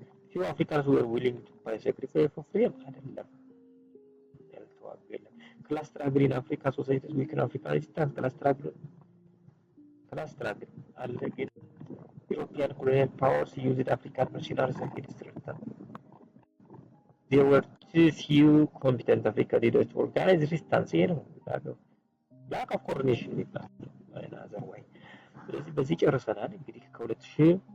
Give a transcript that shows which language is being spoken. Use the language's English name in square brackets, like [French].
[English] few Africans were willing to pay sacrifice for freedom [Amharic] አይደለም ያልተዋጉ የለም። [English] class struggle in Africa societies weaken African resistance class struggle [Amharic] አለ ግን [English] European colonial powers used African mercenaries against resistance. There were too few competent African leaders to organize resistance. [Amharic] ይሄ ነው [English] lack of coordination [Amharic] ይባላል [English] another way። [Amharic] ስለዚህ በዚህ ጨርሰናል። እንግዲህ ከ2000